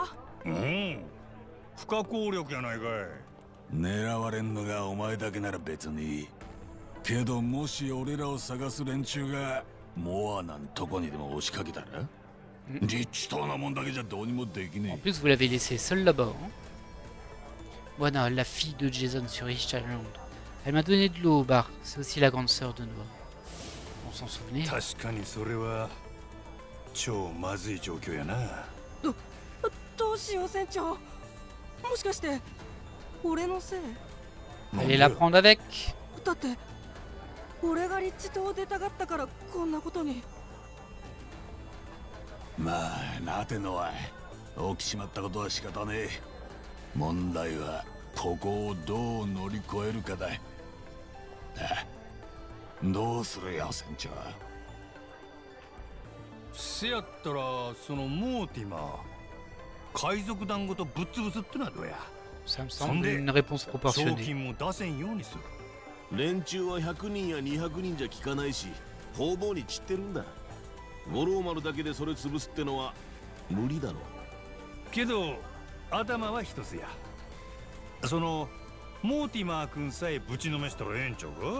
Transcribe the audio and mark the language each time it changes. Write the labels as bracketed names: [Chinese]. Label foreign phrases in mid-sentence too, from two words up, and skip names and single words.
[Japanese] うん、不可抗力やないかい。狙われんのがお前だけなら別にいいけど、もし俺らを探す連中がモアなんとこにでも押しかけたら、リッチ島なもんだけじゃどうにもでき [French] En [Japanese] ね [French] plus, vous l'avez laissé seul là-bas. Hein. Voilà, la fille de Jason sur Richland. Elle m'a donné de l'eau au bar. C'est aussi la grande sœur de Noah. On s'en souvenait. [Japanese] 確かにそれは超まずい状況やな。どうしよう船長。もしかして俺のせい？ [French] Allez la prendre avec. [Japanese] だって俺がリッチ島を出たがったからこんなことに。え。まあなてのは起きちまったことは仕方ねえ。問題はここをどう乗り越えるかだ。どうするよ船長。せやったらそのモーティマー海賊団ごとぶっ潰すってのはどうや。 [French] Ça me [Japanese] そ [French] semble [Japanese] んで [French] une réponse [Japanese] 賞 [French] proportionnée. [Japanese] 金も出せんようにする。連中は100人や200人じゃ効かないし、方々に散ってるんだ。五郎丸だけでそれ潰すってのは無理だろ。けど頭は一つや。そのモーティマー君さえぶちのめしたらええんちゃうか。